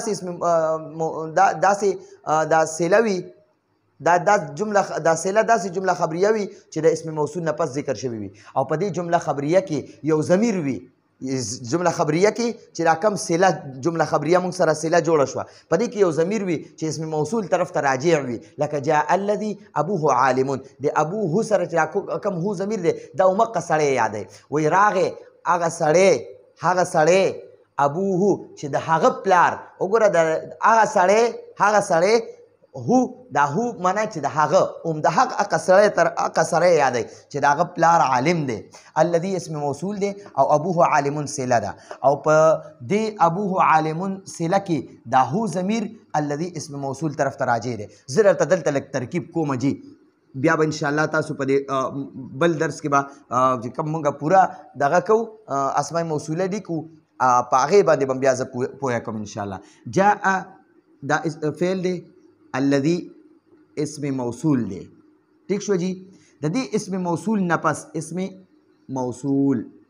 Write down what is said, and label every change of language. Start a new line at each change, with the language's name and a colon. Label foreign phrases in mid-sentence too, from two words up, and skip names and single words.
Pashto: دا صله وي دا صله داسې جمله خبریه وي چې د اسم موصول نه پس ذکر شوي وي او په دې جمله خبریه کې یو ضمیر وي جمله خبریه کې چې دا کم صله جمله خبریه موږ سره صله جوړه شوه په دې کې یو ضمیر وي چې اسم موصول طرف ته راجع وي لکه
Arabic: جاء الذي ابوه عالمون
Pashto: د ابوه سره چې کم هو ضمیر دی دا همغه سړی یادوي وایي راغی هغه سړی ابوه چې د هغه پلار وګوره د هغه سړی هو دا هو معنی چې د هغه د هغه سړی یادوي چې د هغه پلار عالم دی الذي اسم موصول دی او
Arabic: ابوه عالمون
Pashto: صله ده او په دې ابوه عالمون صله کې دا هو ضمیر الذي اسم موصول طرف ته راجع دی زه درته دلته لږ ترکیب کوم جی بیا به انشاءالله تاسو په دې بل درس کې به کوم موږ پوره دغه کوو اسماء موصوله لیکو په هغې باندې به بیا زه پوهه کوم انشاءالله جاء دا فعل دی الذي اسم موصول دی ٹھیک شو جی د دې اسم موصول نه پس اسم موصول